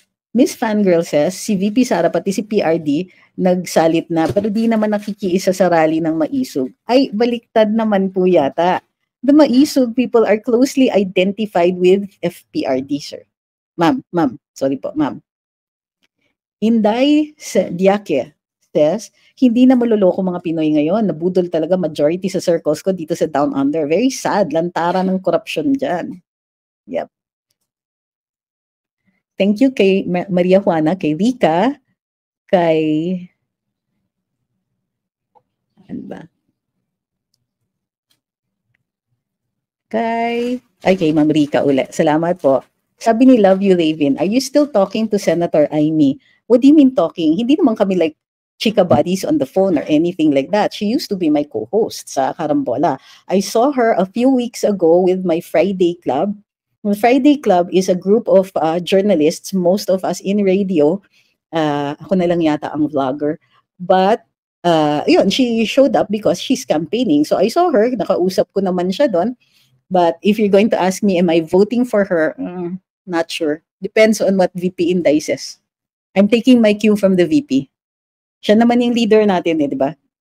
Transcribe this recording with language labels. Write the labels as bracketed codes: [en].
[tl] Miss Fangirl says, si VP Sara pati si PRD nagsalit na pero di naman nakikiisa sa rally ng Maisog. Ay, baliktad naman po yata. [en] The Maisog people are closely identified with FPRD, sir. [tl] Ma'am, sorry po, ma'am. Inday Diake says, hindi na maloloko mga Pinoy ngayon. Nabudol talaga majority sa circles ko dito sa Down Under. [en] Very sad. [tl] Lantara ng corruption dyan. Yep. [en] Thank you [tl] kay Maria Juana, kay Rika, kay ano ba? Kay Ma'am Rika uli. Salamat po. Sabi ni [en] Love You Raven, are you still talking to Senator Amy? What do you mean talking? [tl] Hindi naman kami [en] like chika buddies on the phone or anything like that. She used to be my co-host sa Karambola. I saw her a few weeks ago with my Friday Club. The Friday Club is a group of journalists, most of us in radio. [tl] Ako na lang yata ang vlogger. [en] But, she showed up because she's campaigning. So I saw her, [tl] nakausap ko naman siya doon. [en] But if you're going to ask me, am I voting for her? Not sure. Depends on what VP indices. I'm taking my cue from the VP. [tl] Siya naman yung leader natin, di ba?